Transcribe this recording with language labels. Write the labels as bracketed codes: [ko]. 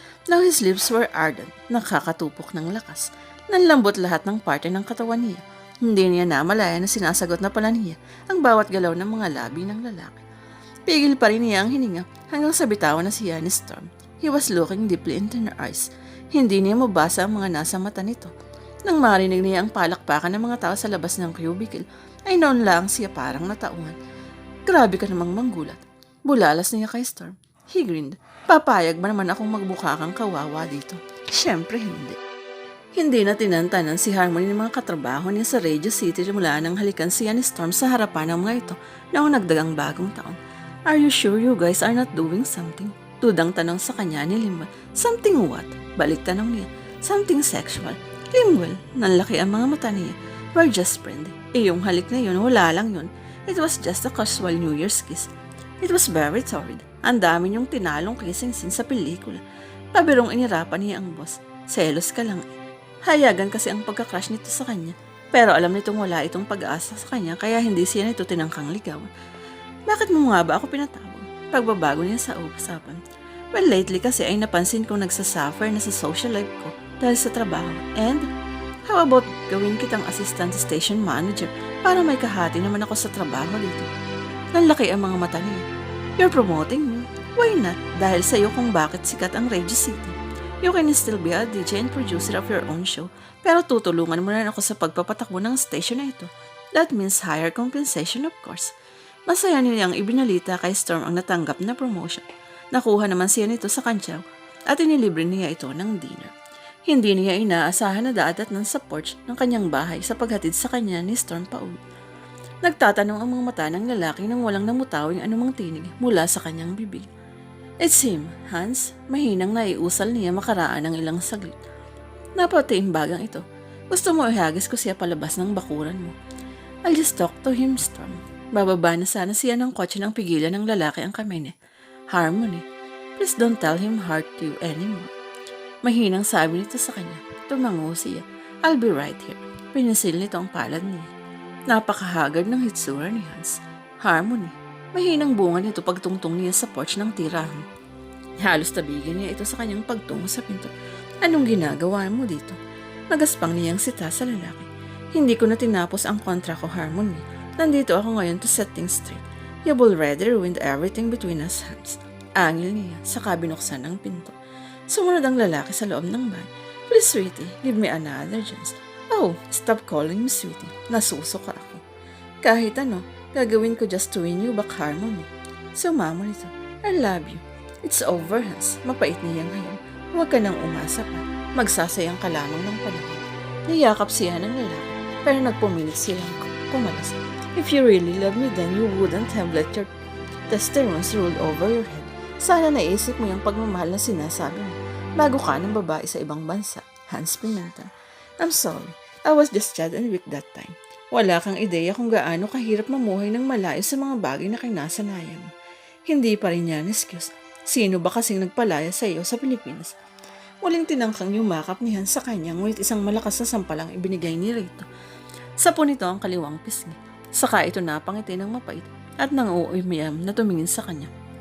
[en] Now his lips were ardent, [tl] nakakatupok ng lakas. Nanlambot lahat ng parte ng katawan niya. Hindi niya namalaya na sinasagot na pala niya ang bawat galaw ng mga labi ng lalaki. Pigil pa rin niya ang hininga hanggang sa bitawan na siya ni Storm. [en] He was looking deeply into her eyes. [tl] Hindi niya mabasa ang mga nasa mata nito. Nang marinig niya ang palakpakan ng mga tao sa labas ng cubicle, ay noon lang siya parang nataungan. Grabe ka namang manggulat. Bulalas niya kay Storm. [en] He grinned. [tl] Papayag ba naman akong magbukakang kawawa dito? Siyempre hindi. Hindi na tinantanan si Harmony ng mga katrabaho niya sa Radio City mula nang halikan siya ni Storm sa harapan ng mga ito noong nagdagang bagong taon. [en] Are you sure you guys are not doing something? [tl] Tudang tanong sa kanya ni Limbel. [en] Something what? [tl] Balik tanong niya. [en] Something sexual. [tl] Limbel, nanlaki ang mga mata niya. [en] We're just friends. [tl] Yung halik na yun, wala lang yun. [en] It was just a casual New Year's kiss. It was very torrid. [tl] Ang dami niyong tinalong kissing scene sa pelikula. Pabirong inirapan niya ang boss. Selos ka lang eh. Hayagan kasi ang pagka-crush nito sa kanya. Pero alam nitong wala itong pag-asa sa kanya kaya hindi siya nito tinangkang ligawan. Bakit mo nga ba ako pinatawag? Pagbabago niya sa usapan. Well, lately kasi ay napansin kong nagsasuffer na sa social life ko dahil sa trabaho. [en] And, how about [tl] gawin kitang assistant station manager para may kahati naman ako sa trabaho dito? Nanlaki ang mga mata niya. [en] You're promoting me? Why not? [tl] Dahil sa'yo kung bakit sikat ang Radio City. [en] You can still be a DJ and producer of your own show, [tl] pero tutulungan mo na ako sa pagpapatakbo ng station na ito. [en] That means higher compensation of course. [tl] Masaya niyang ibinalita kay Storm ang natanggap na promotion. Nakuha naman siya nito sa kantsaw at inilibre niya ito ng dinner. Hindi niya inaasahan na daadatnan sa porch ng kanyang bahay sa paghatid sa kanya ni Storm pauwi. Nagtatanong ang mga mata ng lalaki nang walang namutawing anumang tinig mula sa kanyang bibig. [en] It's him, [tl] Hans. Mahinang naiusal niya makaraan ng ilang saglit. Napatiimbagang ito. Gusto mo ihagis ko siya palabas ng bakuran mo. [en] I'll just talk to him, Storm. [tl] Bababa na sana siya ng kotse nang pigilan ng lalaki ang kamay niya. [en] Harmony, please don't tell him hurt you anymore. [tl] Mahinang sabi nito sa kanya. Tumango siya. [en] I'll be right here. [tl] Pinisil nito ang palad niya. Napakahagard ng hitsura ni Hans. Harmony, mahinang bunga nito pagtungtong niya sa porch ng tirahan. Halos tabigin niya ito sa kanyang pagtungo sa pinto. Anong ginagawa mo dito? Magaspang niyang sita sa lalaki. Hindi ko na tinapos ang kontra ko, Harmony. Nandito ako ngayon [en] to set things straight. You've already ruined everything between us, Hans. [tl] Angil niya sa kabinuksan ng pinto. Sumunod ang lalaki sa loob ng bahay. [en] Please, sweetie, give me another chance. Oh, stop calling me sweetie. [tl] Nasusuka ako. Kahit ano, gagawin ko [en] just to win you back, Harmony. [tl] Sumamo nito. [en] I love you. It's over, [tl] Hans. Mapait niya ngayon. Huwag ka nang umasa pa. Magsasayang ka lamang ng panahon. Niyakap siya ng lalaki, pero nagpumilit silang kumalas. [en] If you really love me, then you wouldn't have let your testosterone roll over your head. [tl] Sana naisip mo yung pagmamahal na sinasabi mo bago ka ng babae sa ibang bansa. Hans Pimentel. [en] I'm sorry. I was just sad and weak that time. [tl] Wala kang ideya kung gaano kahirap mamuhay ng malayo sa mga bagay na kinasanayan mo. Hindi pa rin niya excuse. Sino ba kasing nagpalaya sa iyo sa Pilipinas? Muling tinangkang yumakap ni Hans sa kanya, ngunit isang malakas na sampalang ibinigay ni Rito. Sapo nito ang kaliwang pisngi. Saka ito napangiti ng mapait at nanguumayam na tumingin sa kanya.